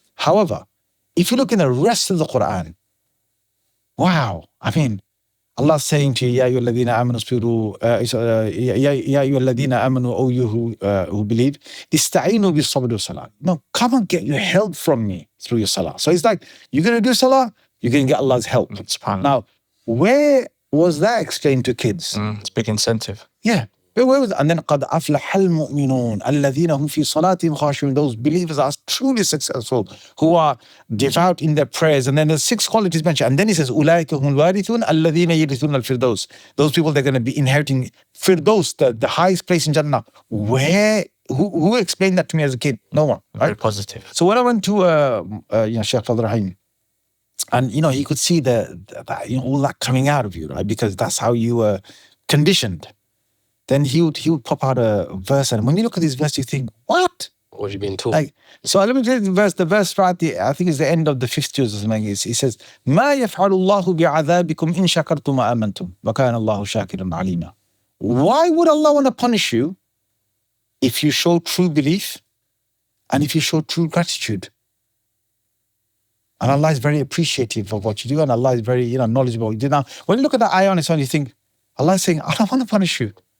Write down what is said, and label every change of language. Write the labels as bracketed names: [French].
[English] However, if you look in the rest of the Quran, wow, I mean, Allah saying to you, [Arabic] Ya ayyuhalladhina amanu isbiru, Ya ayyuhalladhina amanu, [English] O you who believe, [Arabic] ista'inu bis sabr wa salah. [English] No, come and get your help from me through your salah. So it's like, you're going to do salah, you're going to get Allah's help. Now, where was that explained to kids? It's a big incentive. Yeah. Where was it? And then [Arabic] قَدْ أَفْلَحَ الْمُؤْمِنُونَ الَّذِينَ هُمْ فِي صَلَاتِهِمْ خَاشِعُونَ. [English] Those believers are truly successful, who are devout in their prayers. And then there's 6 qualities mentioned. And then he says, [Arabic] أُولَٰئِكَ هُمُ الْوَارِثُونَ الَّذِينَ يَرِثُونَ الْفِرْدَوْسَ. [English] Those people, they're going to be inheriting Firdaus, the highest place in Jannah. Who explained that to me as a kid? No one. Right? Very positive. So when I went to Shaykh Fadl Rahim, and he could see all that coming out of you, right? Because that's how you were conditioned. Then he would pop out a verse, and when you look at this verse, you think, what? What was you being taught? So let me tell you the verse. The verse right there, I think it's the end of the 5th juz or something. He says, [Arabic] مَا يَفْعَلُ اللَّهُ بِعَذَابِكُمْ إِن شَكَرْتُمْ وَآمَنْتُمْ وَكَانَ اللَّهُ شَاكِرًا عَلِيمًا. [English] Why would Allah want to punish you if you show true belief and if you show true gratitude? And Allah is very appreciative of what you do, and Allah is very knowledgeable. Now, when you look at that ayah on its own, you think, Allah is saying, I don't want to punish you.